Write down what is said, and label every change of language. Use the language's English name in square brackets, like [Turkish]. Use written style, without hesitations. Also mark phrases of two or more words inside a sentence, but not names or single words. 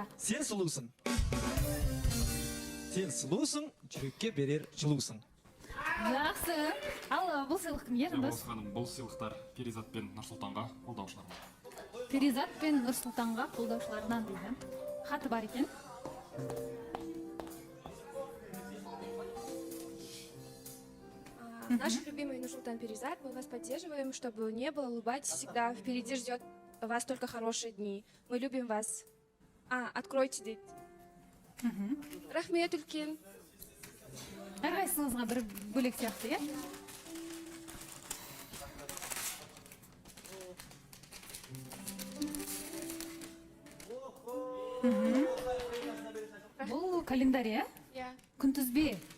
[Kazakh] Сен сұлусың. Сен сұлусың, жүрекке берер жылусың. Жақсы. Ал бұл сыйлық кімге, жандос? Бұл сыйлықтар Перизат пен Нұрсұлтанға қолдаушыларына. Перизат пен Нұрсұлтанға қолдаушыларынан дейді. Хаты бар екен. [Russian] Наш любимый Нурсултан Перизат, мы вас поддерживаем, чтобы не было, улыбайтесь всегда, впереди ждет вас только хорошие дни. Мы любим вас. Откройте дверь. [Kazakh] Рахмет үлкен. Әрқайсыңызға бір бөлек сияқты, е? Бұл календарь, е? Күнтізбе.